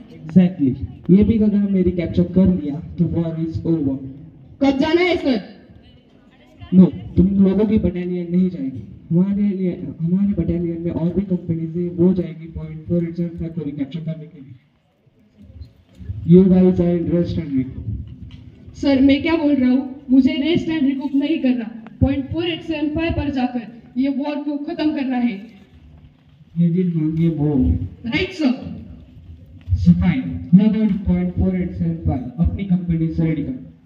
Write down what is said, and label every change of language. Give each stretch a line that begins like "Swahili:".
Hindi: Exactly. ये भी अगर हमने रिकैप्चर कर लिया तो वॉर इज ओवर। कब जाना है सर? नो, तुम लोगों की बटालियन नहीं जाएगी। हमारे बटालियन में और भी कंपनीज है, वो जाएगी .4875 को रिकैप्चर करने के लिए।
English: You guys are in rest and recoup.
Hindi: Sir मैं क्या बोल रहा हूँ, मुझे रेस्ट एंड रिकूप नहीं करना, .4875 पर जाकर ये वॉर को खत्म करना है। ये दिल मांगे वो। Right sir. सफाई,
English: now about
Hindi: .4875 अपनी कंपनी से रेडी कर।